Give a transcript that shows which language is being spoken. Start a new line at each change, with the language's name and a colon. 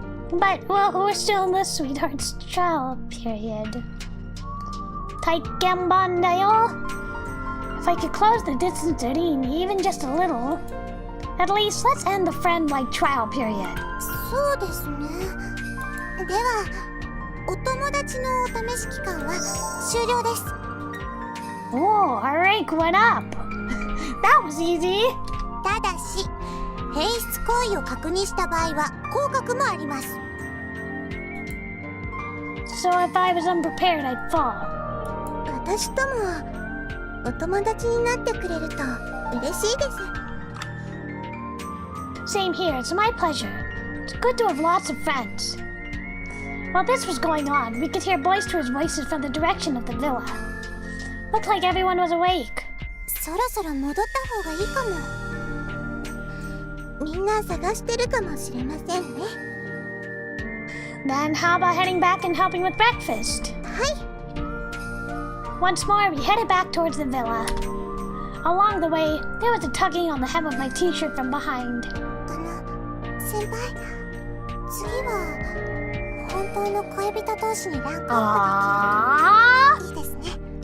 English: But, well, we're still in the sweetheart's trial period.
Japanese: Taikenban da yo.
English: If I could close the distance to Rin even just a little, at least let's end the friend-like trial period.
Japanese: そうですね。ではお友達のお試し期間は終了です。
English: Oh, alright, what up? That was easy.
Japanese: ただし変質行為を確認した場合は降格もあります。
English: So if I was unprepared, I'd fall.
Japanese: 私ともお友達になってくれると嬉しいです。
English: Same here, it's my pleasure. It's good to have lots of friends. While this was going on, we could hear boisterous voices from the direction of the villa. Looked like everyone was awake.
Japanese: そろそろ戻った方がいいかも。みんな探してるかもしれませんね。
English: Then how about heading back and helping with breakfast?
Japanese: はい。
English: Once more, we headed back towards the villa. Along the way, there was a tugging on the hem of my t-shirt from behind.
Japanese: 先輩、次は本当の恋人同士にランクアップできる。いいですね。